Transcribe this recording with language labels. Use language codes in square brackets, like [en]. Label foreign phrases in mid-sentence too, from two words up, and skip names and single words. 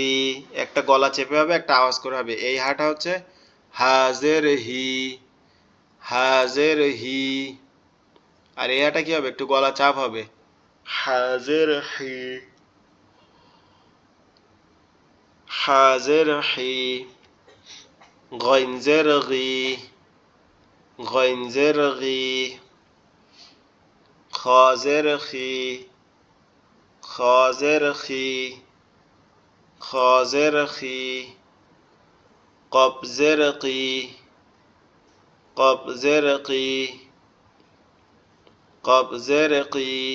[bn] একটা গলা চেপে হবে, একটা আওয়াজ করে হবে। এই হাটা হচ্ছে হাজের হি, হাজের হি। আর এই হাটা কি হবে? একটু গলা চাপ হবে, হাজের হি, হাজের হি। গইনজের গি, গইনজের গি। খাজের খি, খাজের খি। খজেরকি কবজেরকি কবজেরকি কবজেরকি